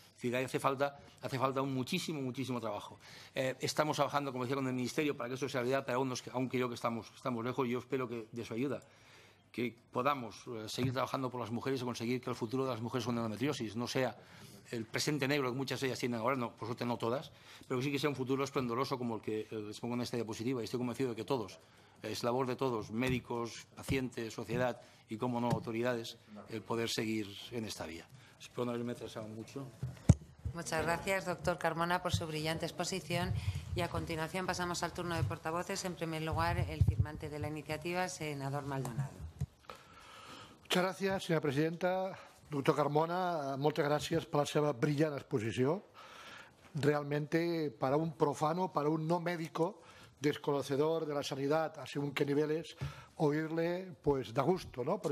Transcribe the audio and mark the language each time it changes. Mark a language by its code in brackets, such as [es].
[es] Es decir, hace falta muchísimo trabajo. Estamos trabajando, como decía, con el Ministerio para que eso sea realidad, pero aún creo que estamos lejos, y yo espero que de su ayuda, que podamos seguir trabajando por las mujeres y conseguir que el futuro de las mujeres con endometriosis no sea el presente negro que muchas de ellas tienen ahora, no, por suerte no todas, pero que sí que sea un futuro esplendoroso como el que les pongo en esta diapositiva. Y estoy convencido de que todos, es labor de todos, médicos, pacientes, sociedad y, como no, autoridades, el poder seguir en esta vía. Espero no haberme atrasado mucho. Muchas gracias, doctor Carmona, por su brillante exposición. Y a continuación pasamos al turno de portavoces. En primer lugar, el firmante de la iniciativa, senador Maldonado. [ca] Muchas gràcies, senyora presidenta. Doctor Carmona, moltes gràcies per la seva brillant exposició. [es] Realmente, para un profano, para un no médico, desconocedor de la sanidad a según qué niveles, oírle, pues da gusto, ¿no?